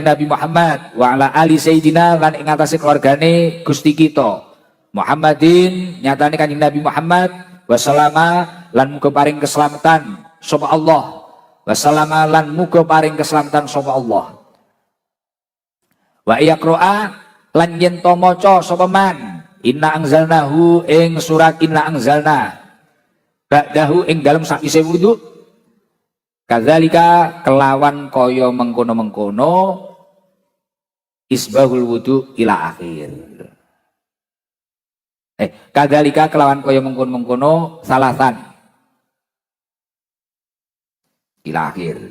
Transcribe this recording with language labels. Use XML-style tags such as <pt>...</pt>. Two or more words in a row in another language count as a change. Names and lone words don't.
<jv>Nabi Muhammad</jv> <ar>wa ala ali sayyidina</ar> <jv>lan ing atase keluargane Gusti kita Muhammadin nyatane Kanjeng Nabi Muhammad wassalama lan muga paring keselamatan sapa Allah wassalama lan muga paring keselamatan sapa Allah</jv> <ar>wa yaqra'a</ar> <jv>lan yen to maca sapa</jv> <ar>man inna anzalnahu</ar> <jv>ing surat</jv> <ar>inna anzalna ba'dahu</ar> <jv>ing dalem sakwise wudu kadzalika kelawan kaya mengkono-mengkono</jv> <ar>isbahul wudu ila akhir</ar> <jv>kadzalika kelawan kaya mengkono-mengkono</jv> <ar>salasan ila akhir.</ar>